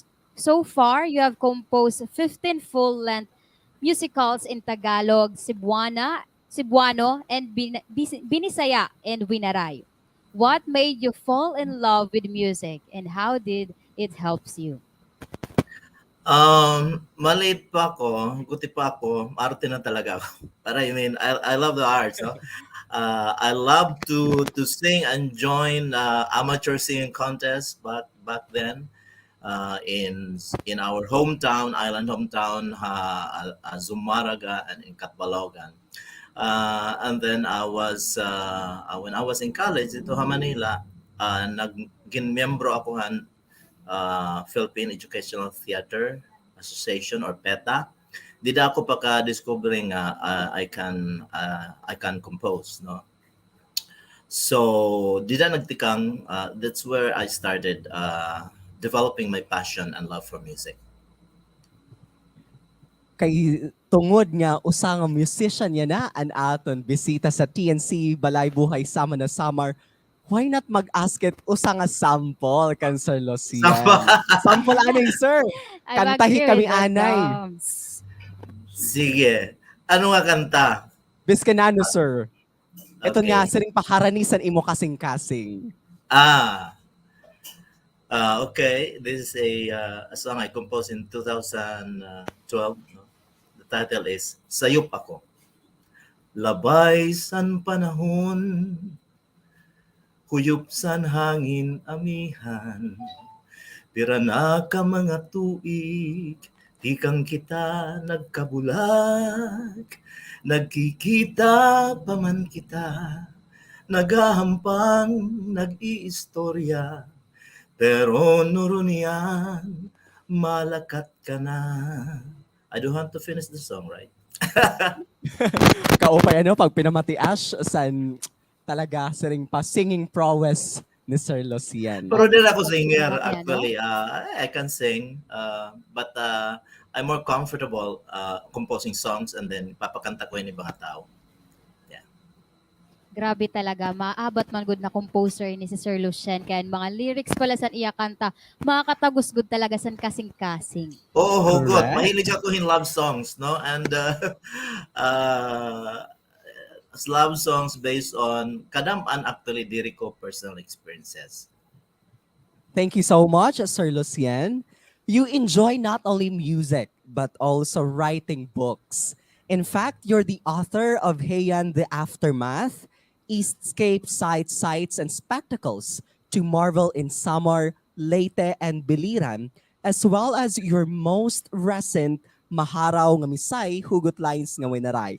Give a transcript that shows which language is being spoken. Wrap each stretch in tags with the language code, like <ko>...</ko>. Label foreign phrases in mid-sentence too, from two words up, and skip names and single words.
<en>So far, you have composed 15 full-length musicals in Tagalog, Cebuano, and Binisaya and Winaray. What made you fall in love with music and how did it helps you?</en> <tl>Maliit pa ako, guti pa ako, arte na talaga ako.</tl> <en>Para I love the arts. No? I love to sing and join amateur singing contests back then in our hometown, island hometown, Zumaraga and in Katbalogan. And then when I was in college</en> <tl>dito sa Manila, naging miyembro ako ng</tl> <en>Philippine Educational Theater Association or PETA.</en> <war>Dida ako pagka-discovering</war> <en>I can compose,</en> <war>no. So dida nagtikang</war> <en>that's where I started developing my passion and love for music.</en> <war>Kay tungod nga usa nga musician niya na an aton bisita sa TNC Balay Buhay Sama na Samar. Why not mag-ask it usa nga sample kan Sir Lucien? Sample anay, sir. Kantahi kami anay. Sige. Ano nga kanta? Biskanano, sir. Ito Okay. nga, siring pakaranisan imo kasing-kasing. Okay.</war> <en>This is a song I composed in 2012. No? The title is Sayop Ako.</en> <war>Labay san panahon, huyop san hangin amihan, pira na ka mga tuig, di kang kita nagkabulag, nagkikita pa man kita, nagahampang nag-iistorya, pero nurunian, malakat ka na.</war> <en>I don't have to finish the song, right?</en> <war>Kaupay pag pinamatias san talaga siring pa</war> <en>singing prowess</en> <war>ni Sir Lucien. Pero din ako singer, Grabe,</war> <en>actually. I can sing, but I'm more comfortable composing songs and then</en> <tl>papakanta ko yun ibang tao.</tl> <war>Grabe talaga, maabot man gud na composer ni si Sir Lucien kaya mga lyrics pala san iya kanta, makakatagos gud talaga san kasing-kasing. Oo, hugot. Correct.</war> <tl>Mahilig ako</tl> <en>in love songs, no? And love songs based on kadampan actually</en> <war>diri ko</war> <en>personal experiences. Thank you so much, Sir Lucien. You enjoy not only music, but also writing books. In fact, you're the author of Heian the Aftermath, Eastscape Sights and Spectacles to Marvel in Samar, Leyte, and Biliran, as well as your most recent Maharaw nga Misay, Hugot Lines nga Winaray.</en>